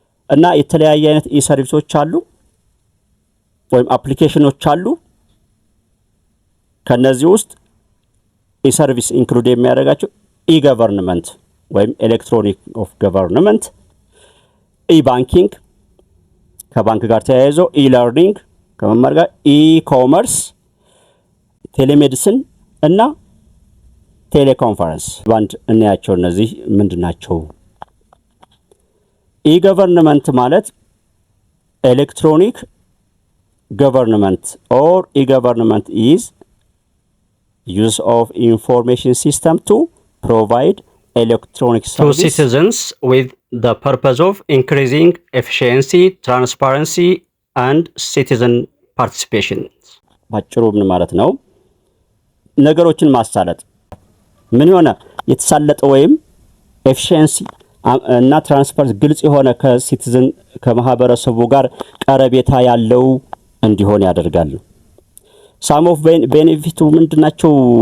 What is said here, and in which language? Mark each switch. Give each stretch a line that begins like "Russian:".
Amharic: እና የተለያየ አይነት ኢ ሰርቪሶች አሉ ወይም አፕሊኬሽኖች አሉ። ከነዚህ ውስጥ ኢ ሰርቪስ ኢንክሉድ የሚያደርጋቸው ኢ ገቨርንመንት ወይም ኤሌክትሮኒክ ኦፍ ገቨርንመንት፣ ኢ ባንኪንግ ከባንክ ጋር ተያይዞ፣ ኢ ለርኒንግ ከመማር ጋር፣ ኢ ኮመርስ፣ ቴሌሜዲሲን እና ቴሌኮንፈረንስ ባንድ እናያቸው። እነዚህ ምንድናቸው?
English: ኢ ገቨርንመንት ማለት ኤሌክትሮኒክ ገቨርንመንት ኦር ኢ ገቨርንመንት ኢዝ ዩዝ ኦፍ ኢንፎርሜሽን ሲስተም ቱ ፕሮቫይድ electronic service to citizens with the purpose of increasing efficiency, transparency and citizen participation.
Amharic: ባጭሩ ምን ማለት ነው? ነገሮችን ማሳለጥ ምን ሆነ የተሳለጠ ወይም ኤፊሺየንሲ እና ትራንስፓረንሲ ግልጽ የሆነ ከሲቲዝን ከማህበረሰቡ ጋር ቀረቤታ ያለው እንዲሆን ያደርጋል።
English: ሳም ኦፍ ቤኔፊቱ
Amharic: ምንድናቸው?